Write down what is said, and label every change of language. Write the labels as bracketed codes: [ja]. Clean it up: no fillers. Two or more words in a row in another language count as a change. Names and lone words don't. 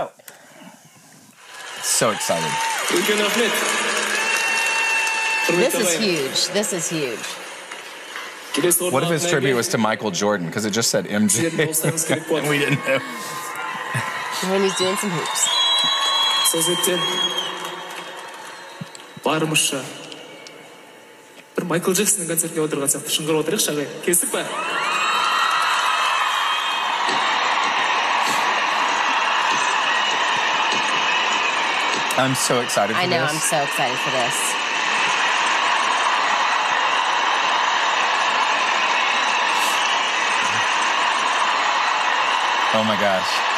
[en] go. So excited. This is huge. This is huge. What if his tribute was to Michael Jordan? Because it just said MJ. And we didn't know. When he's doing some hoops. [kk] бір Майкл Джексонның концертіне отырған сияқты шыңғырып отырайықшы ағай. Келістік па? [en] I'm so excited for I know, this. I'm so excited for this. Oh my gosh.